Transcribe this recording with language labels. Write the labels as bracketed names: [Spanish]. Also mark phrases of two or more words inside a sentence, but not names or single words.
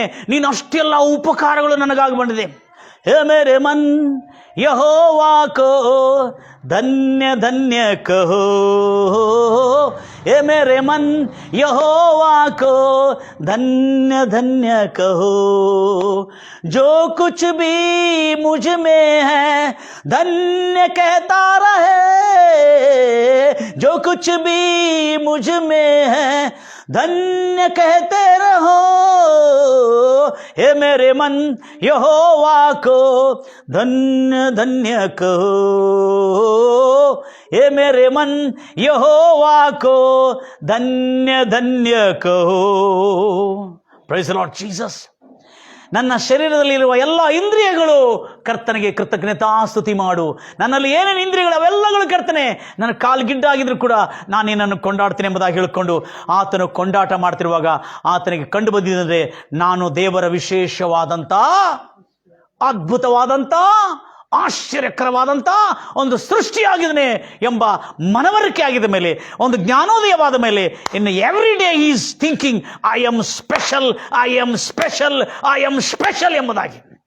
[Kannada] ನೀನು ಅಷ್ಟೆಲ್ಲ ಉಪಕಾರಗಳು ನನಗಾಗಿ ಬಂದಿದೆ. [Hindi] हे मेरे मन यहोवा को धन्य धन्य कहो, हे मेरे मन यहोवा को धन्य धन्य कहो, जो कुछ भी मुझ में है धन्य कहता रहे, जो कुछ भी मुझ में है धन्य कहते रहो, हे मेरे मन यहोवा को धन्य धन्य कहो, हे मेरे मन यहोवा को धन्य धन्य कहो. [English] Praise the Lord Jesus. [Kannada] ನನ್ನ ಶರೀರದಲ್ಲಿರುವ ಎಲ್ಲ ಇಂದ್ರಿಯಗಳು ಕರ್ತನಿಗೆ ಕೃತಜ್ಞತಾ ಸ್ತುತಿ ಮಾಡು. ನನ್ನಲ್ಲಿ ಏನೇನು ಇಂದ್ರಿಯಗಳು ಅವೆಲ್ಲಗಳು ಕರ್ತನೆ, ನನ್ನ ಕಾಲು ಗಿಡ್ಡಾಗಿದ್ರು ಕೂಡ ನಾನು ನಿನ್ನನ್ನು ಕೊಂಡಾಡ್ತೇನೆ ಎಂಬುದಾಗಿ ಹೇಳಿಕೊಂಡು ಆತನು ಕೊಂಡಾಟ ಮಾಡ್ತಿರುವಾಗ ಆತನಿಗೆ ಕಂಡು ಬಂದಿದ್ದರೆ ನಾನು ದೇವರ ವಿಶೇಷವಾದಂಥ ಅದ್ಭುತವಾದಂಥ ಆಶ್ಚರ್ಯಕರವಾದಂಥ ಒಂದು ಸೃಷ್ಟಿಯಾಗಿದ್ದಾನೆ ಎಂಬ ಮನವರಿಕೆ ಆಗಿದ ಮೇಲೆ, ಒಂದು ಜ್ಞಾನೋದಯವಾದ ಮೇಲೆ, ಇನ್ನು [English] every day is thinking I am special, I am special, I am special [Kannada] ಎಂಬುದಾಗಿ.